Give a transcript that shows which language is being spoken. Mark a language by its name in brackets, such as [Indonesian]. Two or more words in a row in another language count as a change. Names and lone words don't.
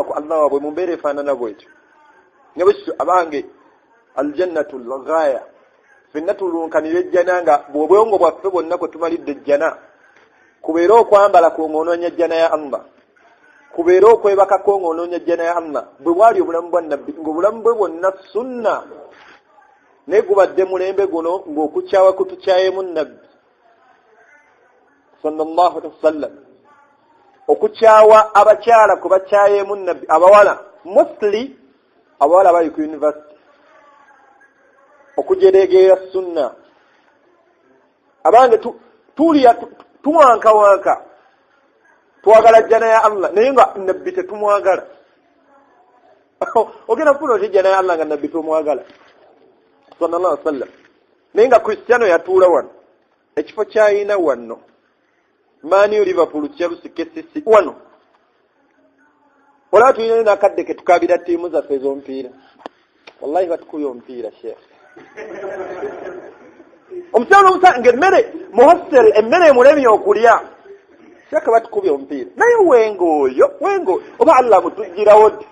[Ganda] ku Allah waabwe mu mbeera efaanana bwetyo nga bwekityo abange [Arabic] الجنة الغاية [Ganda] ffenna tulunkanira ejjana nga bw'obwongo bwaffe bwonna kwe tumalidde ejjana kubeera okwambala kwong'onoonya ejjana ya Allah kubeera okwebaka kwong'onoonya ejjana ya Allah bwe bwali obulamu bwa nabbi ng'obulamu bwe bwonna sunna naye gubadde mulembe guno ng'okukyawa kutukyayemu nabbi [Arabic] صلى الله عليه وسلم [Ganda] okukyawa abakyala ku bakyayemu nabbi abawala mostly abawala bali ku university okujereegerera sunna abange tuliya tumwankawanka twagala jjana ya Allah naye nga nabbi tetumwagala ogenda kufuna otijja naye Allah nga nabbi tomwagala [Arabic] صلى الله عليه وسلم. [Ganda] Naye nga Cristiano yatuula wano ekifo kyayina wano Man U Liverpool Chelsea KCC wano olaba tulina n'akadde ke tukabira ttiimu zaffe ez'omupiira wallahi batukubye omupiira sheekh omukyalo omusanga emmere mu hostel emmere emulemye okulya sheekh batukubye omupiira naye wengo oba Allah mutugirawo ddi